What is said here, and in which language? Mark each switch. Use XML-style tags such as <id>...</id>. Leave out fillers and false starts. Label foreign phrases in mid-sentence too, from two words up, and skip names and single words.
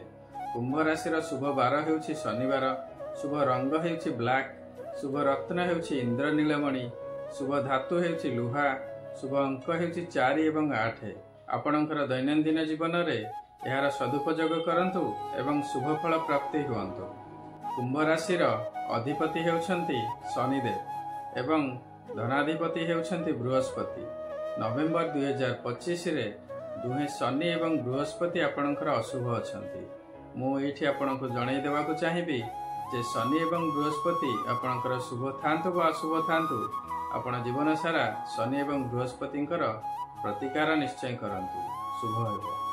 <or>କୁମ୍ଭ ରାଶି ଶୁଭ ବାର ହେଉଛି ଶନିବାର, ଶୁଭ ରଙ୍ଗ ହେଉଛି ବ୍ଲାକ, ଶୁଭ ରତ୍ନ ହେଉଛି ଇନ୍ଦ୍ରନୀଳମଣି, ଶୁଭ ଧାତୁ ହେଉଛି ଲୁହା, ଶୁଭ ଅଙ୍କ ହେଉଛି 4 ଏବଂ 8। ଆପଣଙ୍କର ଦୈନନ୍ଦିନ ଜୀବନ ରେ ଯାର ସଦୁପଯୋଗ କରନ୍ତୁ ଏବଂ ଶୁଭ ଫଳ ପ୍ରାପ୍ତି ହୁଅନ୍ତୁ। କୁମ୍ଭ ରାଶିର ଅଧିପତି ହେଉଛନ୍ତି ଶନିଦେବ ଏବଂ ଧନାଧିପତି ହେଉଛନ୍ତି ବୃହସ୍ପତି। ନଭେମ୍ବର 2025 ରେ ଦୁହେଁ ଶନି ଏବଂ ବୃହସ୍ପତି ଆପଣଙ୍କର ଅଶୁଭ ଅଛନ୍ତି। ମୁଁ ଏଠି ଆପଣଙ୍କୁ ଜଣାଇ ଦେବାକୁ ଚାହିଁବି ଯେ ଶନି ଏବଂ ବୃହସ୍ପତି ଆପଣଙ୍କର ଶୁଭ ଥାଆନ୍ତୁ ବା ଅଶୁଭ ଥାଆନ୍ତୁ, ଆପଣ ଜୀବନ ସାରା ଶନି ଏବଂ ବୃହସ୍ପତିଙ୍କର ପ୍ରତିକାର ନିଶ୍ଚୟ କରନ୍ତୁ, ଶୁଭ ହେବ।</or>